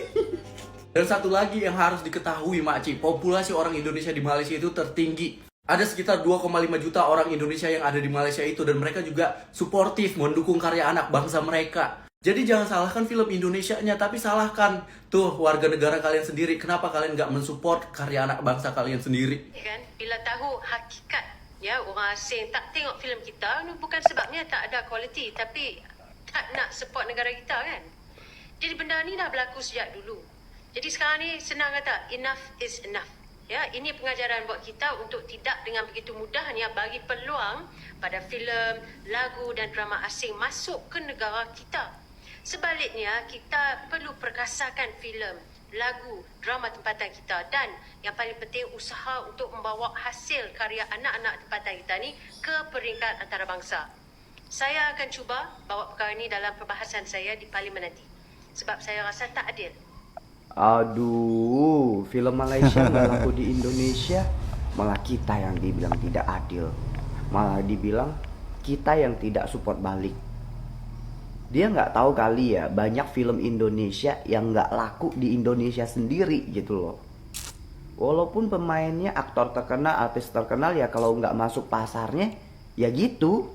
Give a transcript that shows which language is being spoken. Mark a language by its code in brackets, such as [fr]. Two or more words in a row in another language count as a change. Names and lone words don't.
[id] Dan satu lagi yang harus diketahui Makcik, populasi orang Indonesia di Malaysia itu tertinggi. Ada sekitar 2,5 juta orang Indonesia yang ada di Malaysia itu, dan mereka juga suportif mendukung karya anak bangsa mereka. Jadi jangan salahkan film Indonesianya, tapi salahkan tuh warga negara kalian sendiri. Kenapa kalian nggak mensupport karya anak bangsa kalian sendiri? [ms] Kan bila tahu hakikat ya orang asing tak tengok filem kita, ni bukan sebabnya tak ada kualiti, tapi tak nak support negara kita kan. Jadi benda ni dah berlaku sejak dulu. Jadi sekarang ni senang kata [en] enough is enough. [ms] Ya, ini pengajaran buat kita untuk tidak dengan begitu mudahnya bagi peluang pada filem, lagu dan drama asing masuk ke negara kita. Sebaliknya, kita perlu perkasakan filem, lagu, drama tempatan kita dan yang paling penting usaha untuk membawa hasil karya anak-anak tempatan kita ni ke peringkat antarabangsa. Saya akan cuba bawa perkara ini dalam perbahasan saya di parlimen nanti. Sebab saya rasa tak adil. [id] Aduh, film Malaysia nggak laku di Indonesia, malah kita yang dibilang tidak adil. Malah dibilang kita yang tidak support balik. Dia nggak tahu kali ya, banyak film Indonesia yang nggak laku di Indonesia sendiri gitu loh. Walaupun pemainnya aktor terkenal, artis terkenal, ya kalau nggak masuk pasarnya, ya gitu.